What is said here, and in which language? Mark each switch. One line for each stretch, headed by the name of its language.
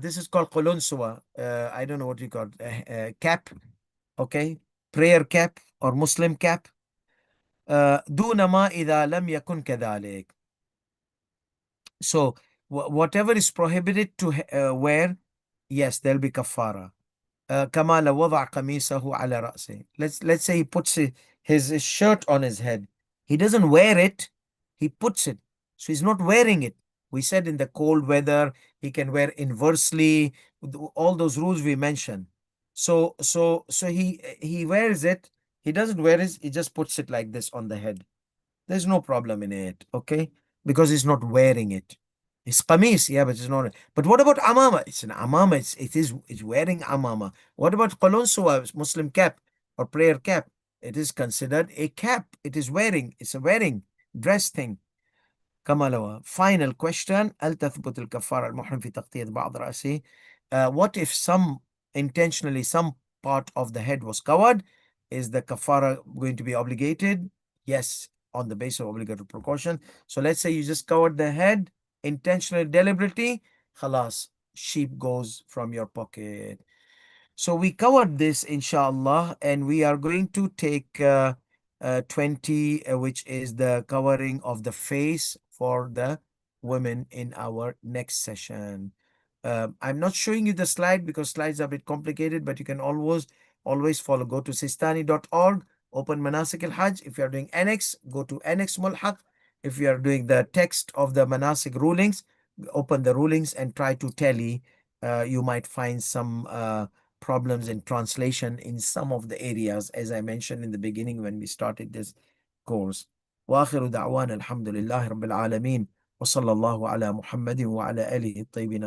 English: This is called qulunsuwa. I don't know what you call it. Cap. Okay, prayer cap or Muslim cap.
Arabic: دون ما إذا لم يكن كذلك.
English: So whatever is prohibited to wear, yes, there'll be kafara.
Arabic: كما لو وضع قميصه على رأسه.
English: Let's say he puts his shirt on his head. He doesn't wear it, he puts it. So he's not wearing it. We said in the cold weather, he can wear inversely, all those rules we mentioned. So he wears it. He doesn't wear it, he just puts it like this on the head. There's no problem in it, okay? Because he's not wearing it. It's qamis, yeah, but it's not. But what about amama? It's an amama. It's wearing amama. What about qulunsuwa, Muslim cap or prayer cap? It is considered a cap. It is wearing. It's a wearing dress thing. كما final question.
Arabic: هل تثبت الكفارة المحرم في تغطية بعض رأسه?
English: What if intentionally some part of the head was covered? Is the kafara going to be obligated? Yes, on the basis of obligatory precaution. So let's say you just covered the head intentionally, deliberately, khalas, sheep goes from your pocket. So we covered this, inshallah, and we are going to take 20, which is the covering of the face for the women in our next session. I'm not showing you the slide because slides are a bit complicated, but you can always follow. Go to sistani.org, open Manasik al-Hajj. If you are doing Annex, go to Annex Mulhaq. If you are doing the text of the Manasik rulings, open the rulings and try to tally. You might find some problems in translation in some of the areas, as I mentioned in the beginning when we started this course.
Arabic: وآخر دعوانا الحمد لله رب العالمين وصلى الله على محمد وعلى آله الطيبين